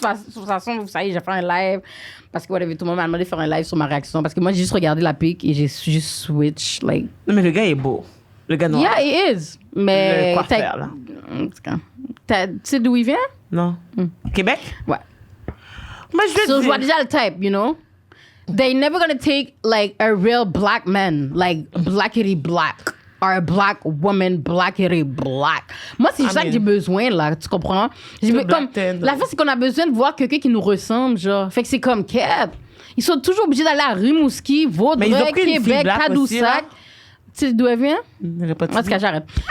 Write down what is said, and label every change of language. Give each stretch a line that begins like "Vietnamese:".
French: De toute façon, vous savez, j'ai fait un live. Parce que tout le monde m'a demandé de faire un live sur ma réaction. Parce que moi, j'ai juste regardé la pic et j'ai juste switch.
English: Like...
French: Non, mais le gars est beau. Le gars noir.
English: Yeah, he is. Mais...
French: Le coiffeur, là. Tu sais d'où il vient? Non. Québec? Ouais. Mais je vois déjà le type,
English: you know? They never gonna take, like, a real black man, like, blackity black. Or a black woman, blackity black.
French: Moi, c'est ça que j'ai besoin, là, tu comprends? La fois, c'est qu'on a besoin de voir quelqu'un qui nous ressemble, genre. Fait que c'est comme Cap. Ils sont toujours obligés d'aller à Rimouski, Vaudreuil, Québec, Tadoussac. Tu sais d'où elle vient? En tout cas, j'arrête.